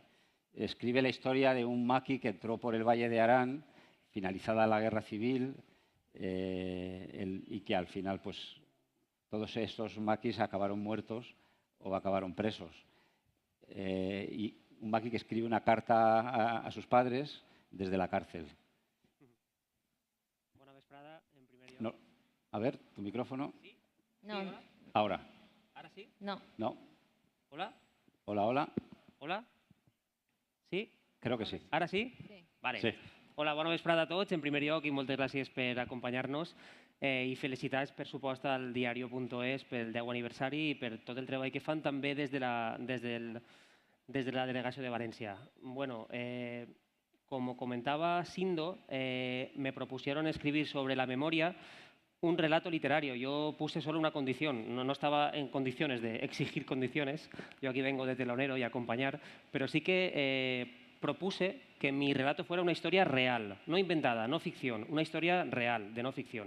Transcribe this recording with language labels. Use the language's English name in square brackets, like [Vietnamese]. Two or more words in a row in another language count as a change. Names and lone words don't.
[Spanish] Escribe la historia de un maqui que entró por el Valle de Arán, finalizada la Guerra Civil, y que al final, pues, todos estos maquis acabaron muertos o acabaron presos. Y un maqui que escribe una carta a sus padres desde la cárcel. [Catalan] Bona vesprada, en primer lloc. [Spanish] No. A ver, tu micrófono. Sí? No, Sí, hola. Ahora. [Catalan] Ara sí? [Spanish] no. No. Hola? Hola, hola. Hola? Sí? Creo que sí. [Catalan] Ara sí? [Spanish] Sí. Vale. Sí. [Catalan] Hola, bona vesprada a tots. En primer lloc, i moltes gràcies per acompanyar-nos i felicitats, per supost, al diario.es pel 10 aniversari i per tot el treball que fan també des de la delegació de València. [Spanish] Bueno, como comentaba Sindo, me propusieron escribir sobre la memoria un relato literario. Yo puse solo una condición, no estaba en condiciones de exigir condiciones, yo aquí vengo de telonero y a acompañar, pero sí que propuse que mi relato fuera una historia real, no inventada, no ficción, una historia real, de no ficción.